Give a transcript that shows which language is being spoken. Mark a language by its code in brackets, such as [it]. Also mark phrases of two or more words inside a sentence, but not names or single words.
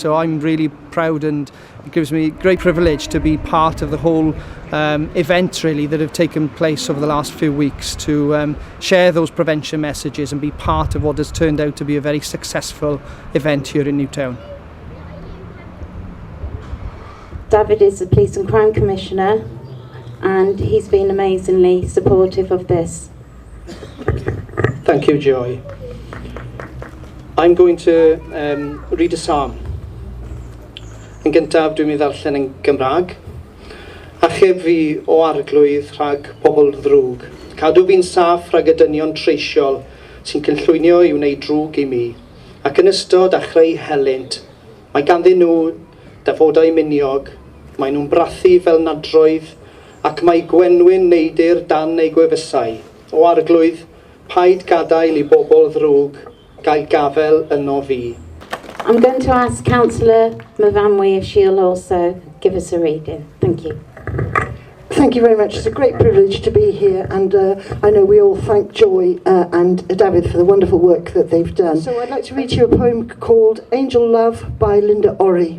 [en] So I'm really proud, and it gives me great privilege to be part of the whole event really that have taken place over the last few weeks to share those prevention messages and be part of what has turned out to be a very successful event here in Newtown. David is the Police and Crime Commissioner and he's been amazingly supportive of this. Thank you, Joy. I'm going to read a psalm. [cy] Yn gyntaf, dwi'n mynd ddarllen yn Gymraeg. Achub fi o arglwydd rhag pobl ddrwg. Cadw fi'n saff rhag y dynion treisiol sy'n cynllwynio i wneud drwg i mi. Ac yn ystod a chreu helynt, mae ganddyn nhw dafodau miniog, mae nhw'n brathu fel nadroedd, ac mae gwenwyn neidir dan eu gwefusau. O arglwydd, paid gadael I bobl ddrwg, gael gafel yno fi. [en] I'm going to ask Councillor Myfanwy if she'll also give us a reading. Thank you. Thank you very much. It's a great privilege to be here, and I know we all thank Joy and David for the wonderful work that they've done. So I'd like to read you a poem called Angel Love by Linda Orry.